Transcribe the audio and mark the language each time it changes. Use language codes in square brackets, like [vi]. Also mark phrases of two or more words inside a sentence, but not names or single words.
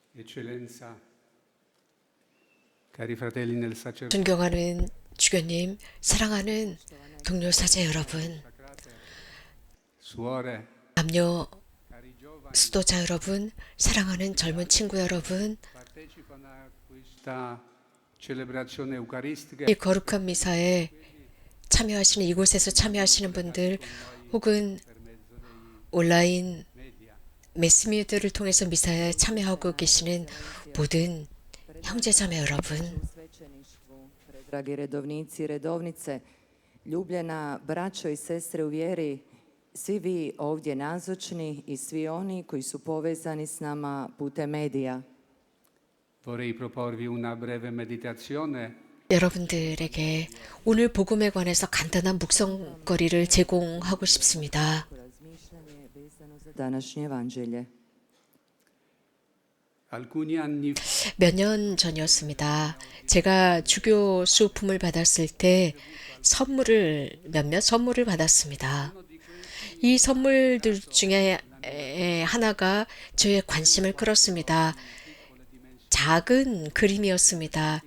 [it] Eccellenza, cari fratelli nel sacerdocio, [ko] 존경하는 주교님, 사랑하는 동료 사제 여러분, [it] suore, [ko] 남녀 [it] cari giovani, [ko] 수도자 여러분, 사랑하는 젊은 친구 여러분, [it] partecipano a questa celebrazione eucaristica. [ko] 이 거룩한 미사에 참여하시는 이곳에서 참여하시는 분들 혹은 온라인 메시미들을 통해서 미사에 참여하고 계시는 모든 형제자매 여러분, [hr] Dragi redovnici i redovnice, ljubljena braćo i sestre u vjeri, svi vi ovdje nazočni i svi oni koji su povezani s nama putem medija. [it] Vorrei proporvi una breve meditazione [ko] 여러분들에게 오늘 복음에 관해서 간단한 묵성거리를 제공하고 싶습니다. [hr] Razmišljanje vezano za današnje evanđelje. [it] alcuni anni [ko] 몇 년 전이었습니다. 제가 주교 수품을 받았을 때 몇몇 선물을 받았습니다. 이 선물들 중에 하나가 저의 관심을 끌었습니다. 작은 그림이었습니다.